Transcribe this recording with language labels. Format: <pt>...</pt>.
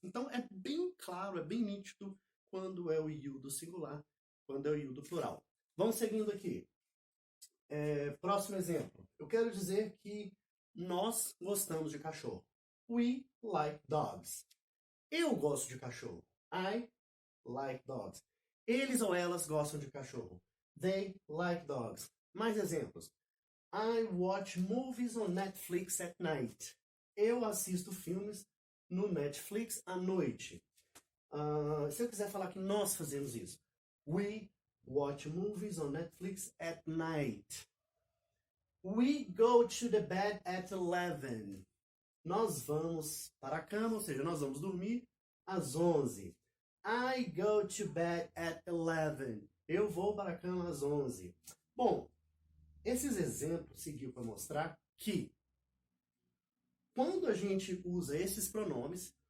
<pt>Então é bem claro, é bem nítido quando é o you do singular, quando é o you do plural. Vamos seguindo aqui. Próximo exemplo. Eu quero dizer que nós gostamos de cachorro.</pt> <en>We like dogs.</en> <pt>Eu gosto de cachorro.</pt> <en>I like dogs.</en> <pt>Eles ou elas gostam de cachorro.</pt> <en>They like dogs.</en> <pt>Mais exemplos.</pt> <en>I watch movies on Netflix at night.</en> <pt>Eu assisto filmes no Netflix à noite. Se eu quiser falar que nós fazemos isso.</pt> <en>We watch movies on Netflix at night. We go to the bed at 11.</en> <pt>Nós vamos para a cama, ou seja, nós vamos dormir às 11.</pt> <en>I go to bed at 11.</en> <pt>Eu vou para a cama às 11. Bom, esses exemplos seguiu para mostrar que quando a gente usa esses pronomes,</pt>